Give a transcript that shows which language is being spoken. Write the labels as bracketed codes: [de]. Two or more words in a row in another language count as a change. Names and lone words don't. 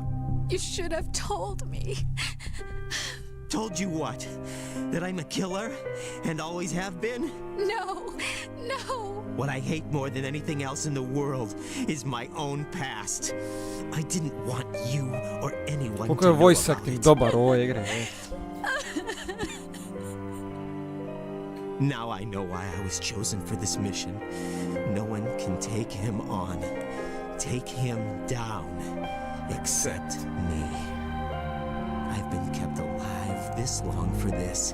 [en] You should have told me. Told you what? That I'm a killer? And always have been? No, no. What I hate more than anything else in the world is my own past. I didn't want you or anyone [sr] Koliko [en] to [sr] je [en] know voice about acting it. [sr] dobar u ovoj igri. [en] Now I know why I was chosen for this mission. No one can take him on, take him down, except me. I've been kept alive this long for this.